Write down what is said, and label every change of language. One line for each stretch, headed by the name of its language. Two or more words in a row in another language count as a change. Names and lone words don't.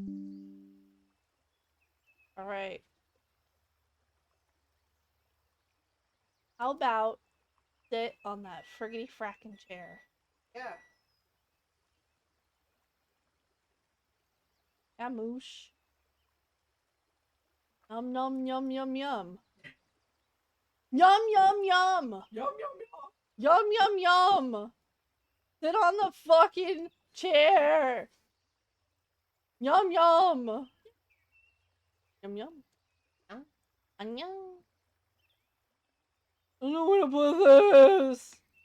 English: Alright. How about sit on that friggity frackin' chair? Yeah. Yeah, moosh. Yum yum yum yum yum. Yum yum yum! Yum yum yum! Yum yum yum! Sit on the fucking chair! Yum yum! Yum yum. Yum. I don't wanna put this!